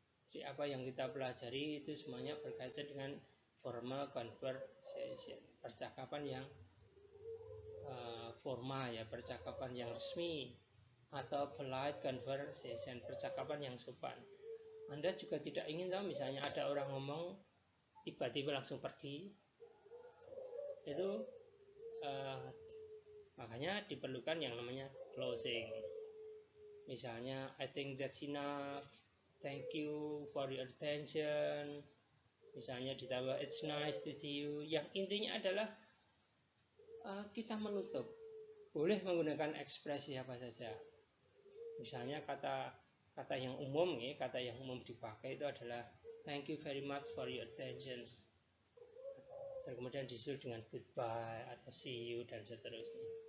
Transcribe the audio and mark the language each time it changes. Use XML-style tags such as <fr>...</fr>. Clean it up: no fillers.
<id>Jadi apa yang kita pelajari itu semuanya berkaitan dengan formal conversation, percakapan yang formal ya, percakapan yang resmi, atau polite conversation, percakapan yang sopan. Anda juga tidak ingin tahu misalnya ada orang ngomong tiba-tiba langsung pergi, itu makanya diperlukan yang namanya closing. Misalnya</id> <en>I think that's enough, thank you for your attention,</en> <id>misalnya ditambah</id> <en>it's nice to see you.</en> <id>Yang intinya adalah kita menutup. Boleh menggunakan ekspresi apa saja. Misalnya kata yang umum ya, kata yang umum dipakai itu adalah</id> <en>thank you very much for your attention.</en> <id>Dan kemudian disusul dengan goodbye atau see you dan seterusnya.</id>